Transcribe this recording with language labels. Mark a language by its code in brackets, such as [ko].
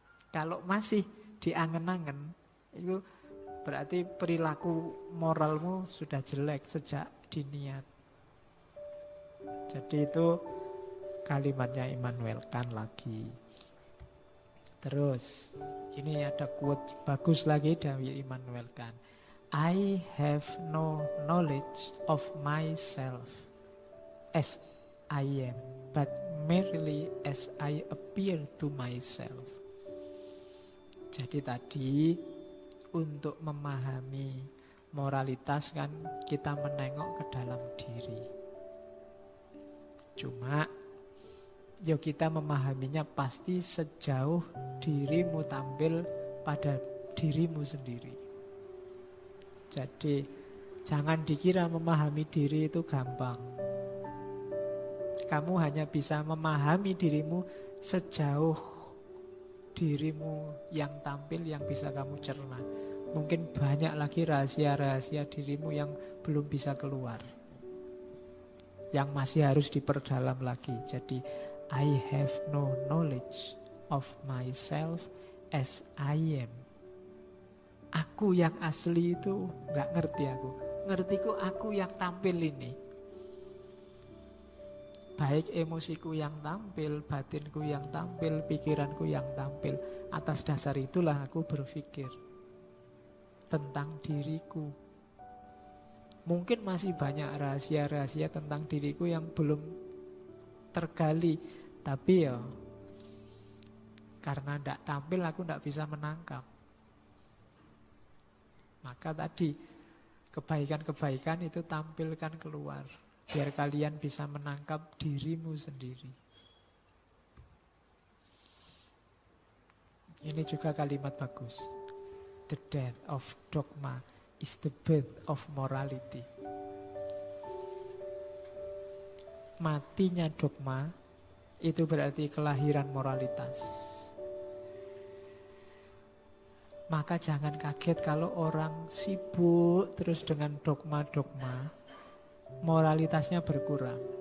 [id] Kalau masih diangen-angen, itu berarti perilaku moralmu sudah jelek sejak diniat. Jadi itu kalimatnya Immanuel Kant lagi. Terus, ini ada quote bagus lagi dari Immanuel Kant. [en] I have no knowledge of myself as I am, but merely as I appear to myself. [id] Jadi tadi, untuk memahami moralitas kan kita menengok ke dalam diri. Cuma ya kita memahaminya pasti sejauh dirimu tampil pada dirimu sendiri. Jadi jangan dikira memahami diri itu gampang. Kamu hanya bisa memahami dirimu sejauh dirimu yang tampil yang bisa kamu cerna. Mungkin banyak lagi rahasia-rahasia dirimu yang belum bisa keluar, yang masih harus diperdalam lagi. Jadi [en] I have no knowledge of myself as I am. [id] Aku yang asli itu gak ngerti aku. Ngertiku aku yang tampil ini. Baik emosiku yang tampil, batinku yang tampil, pikiranku yang tampil. Atas dasar itulah aku berpikir tentang diriku. Mungkin masih banyak rahasia-rahasia tentang diriku yang belum tergali. Tapi ya karena tidak tampil aku tidak bisa menangkap. Maka tadi kebaikan-kebaikan itu tampilkan keluar, biar kalian bisa menangkap dirimu sendiri. Ini juga kalimat bagus. [en] The death of dogma is the birth of morality. [id] Matinya dogma itu berarti kelahiran moralitas. Maka jangan kaget kalau orang sibuk terus dengan dogma-dogma, moralitasnya berkurang.